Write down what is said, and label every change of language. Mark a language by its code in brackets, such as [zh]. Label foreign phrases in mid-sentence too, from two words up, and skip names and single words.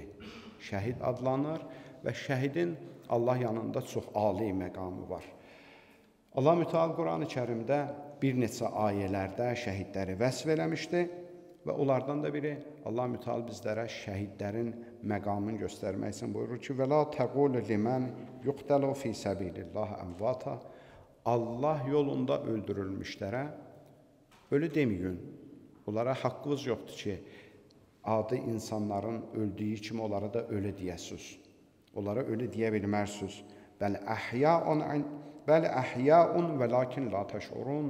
[az] Şəhid adlanır və şəhidin Allah yanında çox ali məqamı var. Allah mütəal Quran-ı Kərimdə bir neçə ayələrdə şəhidləri vəsf eləmişdi və onlardan da biri Allah mütəal bizlərə şəhidlərin məqamını göstərmək üçün buyurur ki, [ar] وَلَا تَقُولُ لِمَنْ يُقْتَلُ فِي سَبِيلِ اللّٰهِ أَمْوَاتًا [az] Allah yolunda öldürülmüşlərə ölü deməyin. Onlara haqqınız yoxdur ki, adi insanların öldüyü kimi onlara da ölü deyəsiniz. Onlara ölü deyə bilmərsiniz. Bəli [ar] أحياء ولكن لا تشعرون.